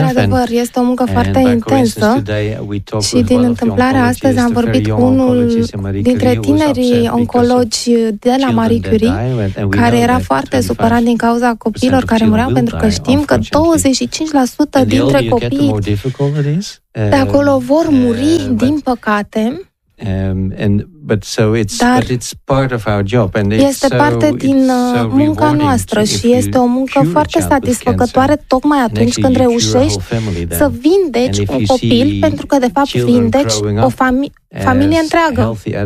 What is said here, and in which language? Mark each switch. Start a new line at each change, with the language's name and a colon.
Romanian: Într-adevăr, este o muncă foarte intensă. Și din întâmplare astăzi am vorbit cu unul dintre tinerii oncologi de la Marie Curie, care era foarte supărat din cauza copiilor care mureau, pentru că știm că 25% dintre copii de acolo vor muri, din păcate.
English: But it's part of our job and it's
Romanian: este parte din munca noastră și este o muncă foarte satisfăcătoare tocmai atunci când reușești să vindeci un copil, pentru că de fapt vindeci o familie întreagă.